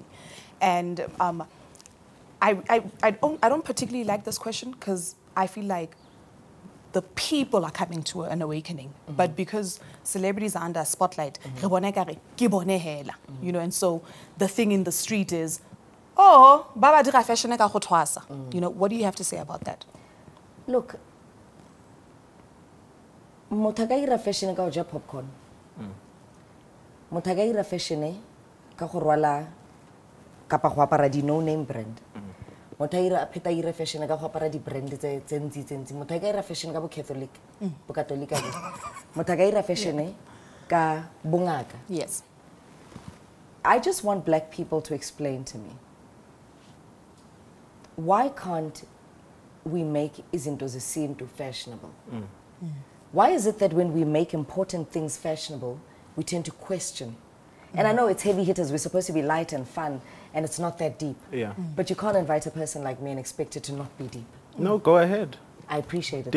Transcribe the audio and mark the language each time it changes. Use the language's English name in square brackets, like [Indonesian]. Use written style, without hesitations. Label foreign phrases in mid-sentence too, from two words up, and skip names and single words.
[English] And I don't particularly like this question because I feel like the people are coming to an awakening. But because celebrities are under a spotlight, you know, and so the thing in the street is, oh, [Northern Sotho] baba dira fashion ka go thwasa. [English] You know, what do you have to say about that? Look, [Northern Sotho] motho a ka ira fashion ka go ja popcorn. Motho a ka ira fashion ka go rwala kapa go apara di [English] no name brand. [Northern Sotho] Motho a pheta ira fashion ka go apara di brand tse ntsi. Motho a ka ira fashion ka bo Catholic, bo Catholic. Motho a ka ira fashion ka bongaka. [English] Yes. I just want black people to explain to me, why can't we make [Zulu] izinto zesintu [English] fashionable? Why is it that when we make important things fashionable, we tend to question? And I know it's heavy hitters, we're supposed to be light and fun, and it's not that deep. Yeah. But you can't invite a person like me and expect it to not be deep. No, go ahead. I appreciate it,